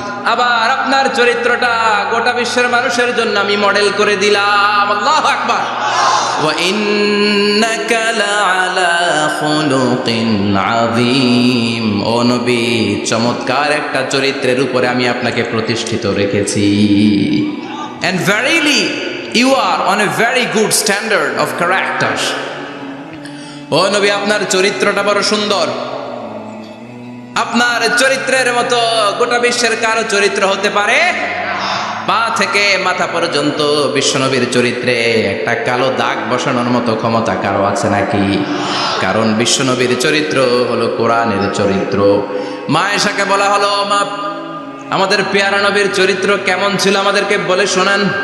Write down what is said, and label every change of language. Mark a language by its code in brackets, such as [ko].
[bn] আবার আপনার চরিত্রটা গোটা বিশ্বের মানুষের জন্য আমি মডেল করে দিলাম। [ar] আল্লাহু আকবার। ওয়া ইন্নাকা লাআলা খুলুকিন আযীম। [bn] ও নবী, চমৎকার একটা চরিত্রের উপরে আমি আপনাকে প্রতিষ্ঠিত রেখেছি। [en] And verily you are on a very good standard of character. [bn] ও নবী, আপনার চরিত্রটা বড় সুন্দর। আপনার চরিত্রের মতো গোটা বিশ্বের কারো চরিত্র হতে পারে? পা থেকে মাথা পর্যন্ত বিশ্বনবীর চরিত্রে একটা কালো দাগ বসানোর মতো ক্ষমতা কারো আছে নাকি? কারণ বিশ্বনবীর চরিত্র হলো কোরআনের চরিত্র। মা আয়েশাকে বলা হলো, মা আমাদের পেয়ারা নবীর চরিত্র কেমন ছিল আমাদেরকে বলে শোনান।